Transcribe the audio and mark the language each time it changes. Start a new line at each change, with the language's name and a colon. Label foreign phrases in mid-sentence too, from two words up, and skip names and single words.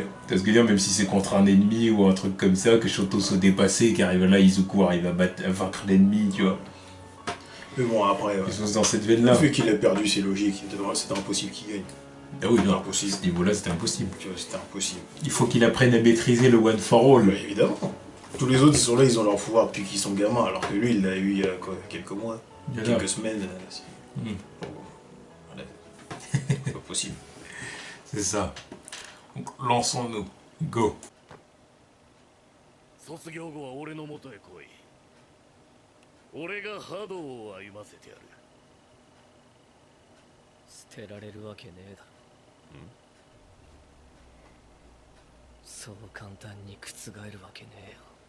French: Parce que dire, même si c'est contre un ennemi ou un truc comme ça, que Shoto soit dépassé, qu'arrive là, Izuku arrive à vaincre l'ennemi, tu vois. Mais bon, après, Quelque chose dans cette veine-là. le fait qu'il a perdu, c'est logique, c'était impossible qu'il gagne. Ah oui, non, impossible. À ce niveau-là, c'était impossible. Tu vois, c'était impossible. Il faut qu'il apprenne à maîtriser le one for all. Ouais, évidemment. Tous les autres, ils sont là, ils ont leur pouvoir depuis qu'ils sont gamins, alors que lui, il l'a eu il y a quoi, quelques mois, quelques semaines. Bon, voilà. C'est pas possible. C'est ça. Donc, lançons-nous. Go.
Japanese: 卒業後は俺の元へ来い。俺が波動を歩ませてやる。捨てられるわけねえだろ。そう簡単に覆るわけねえよ。